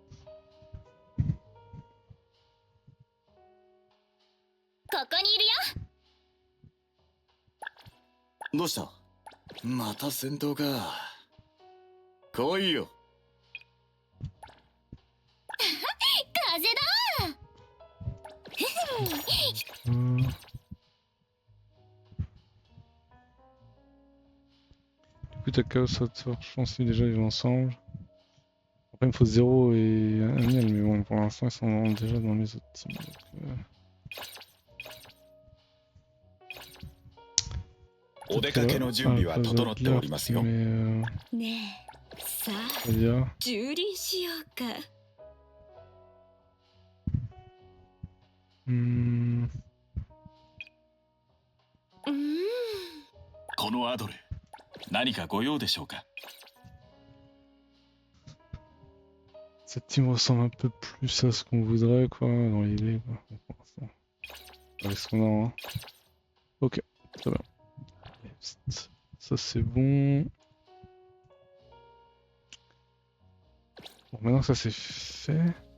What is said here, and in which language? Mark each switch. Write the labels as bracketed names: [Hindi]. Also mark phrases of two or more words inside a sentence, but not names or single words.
[Japanese] ここにいるよ。どうした？また戦闘か。来いよ。風だ。 [French] Du coup, t'as Chaos Hotspur, je pense que déjà ils vont ensemble. Après, il me faut 0 et Aniel, mais bon, pour l'instant, ils sont déjà dans les autres teams. Donc, [Japanese] お出かけの準備は整っておりますよ。ねえ、さあ、駐輪しようか。このアドレ、何かご用でしょうか？ [French] Cette team ressemble un peu plus à ce qu'on voudrait, quoi, dans l'idée, quoi. Pour l'instant. Avec ce qu'on a, hein. Ok, très bien. Ça c'est bon. Bon, maintenant que ça c'est fait...